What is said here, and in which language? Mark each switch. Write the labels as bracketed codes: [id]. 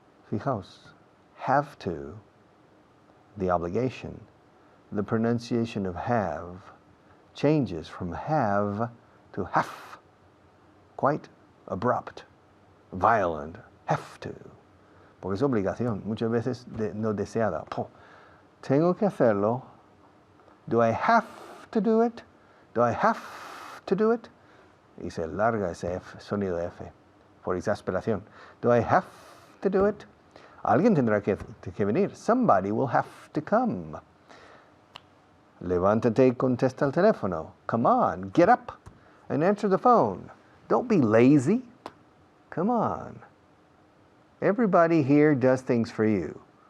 [en] Fijaos, have to, the obligation. The pronunciation of have changes from have to have. Quite abrupt, violent, have to, [es] porque es obligación, muchas veces no deseada. Tengo que hacerlo. [en] Do I have to do it? Do I have to do it? [es] Y se larga ese F, sonido de F, por exasperación. [en] Do I have to do it? [es] Alguien tendrá que venir. [en] Somebody will have to come. [es] Levántate y contesta el teléfono. [en] Come on, get up and answer the phone. Don't be lazy. Come on. Everybody here does things for you.